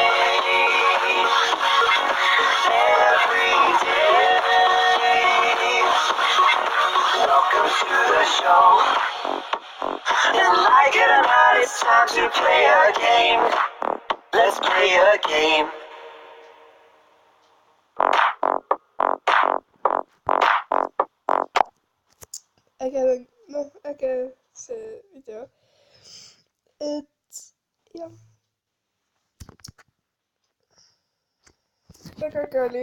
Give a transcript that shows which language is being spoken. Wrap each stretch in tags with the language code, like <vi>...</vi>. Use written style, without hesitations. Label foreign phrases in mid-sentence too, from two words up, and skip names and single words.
<en>Every day. Welcome to the show. And like it or not, it's time to play a game. Let's play a game.</en> <et>äge see video. Et jah. Väga äge oli.</et>